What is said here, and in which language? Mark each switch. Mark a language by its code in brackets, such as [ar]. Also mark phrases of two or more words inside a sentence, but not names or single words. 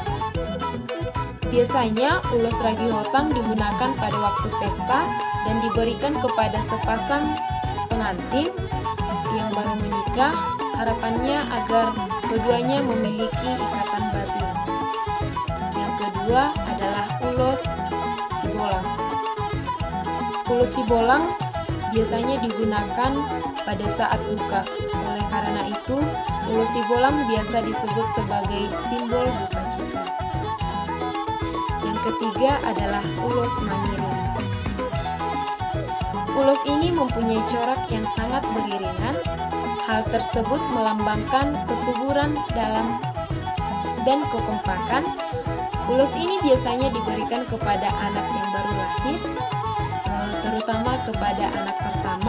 [id] Biasanya ulos ragi hotang digunakan pada waktu pesta dan diberikan kepada sepasang pengantin yang baru menikah, harapannya agar keduanya memiliki ikatan batin. Yang kedua adalah ulos sibolang. Ulos sibolang biasanya digunakan pada saat duka. Oleh karena itu, ulos sibolang biasa disebut sebagai simbol duka cita. Yang ketiga adalah ulos mangiring. Ulos ini mempunyai corak yang sangat beriringan. Hal tersebut melambangkan kesuburan dalam dan kekompakan. Ulos ini biasanya diberikan kepada anak yang baru lahir, terutama kepada anak pertama.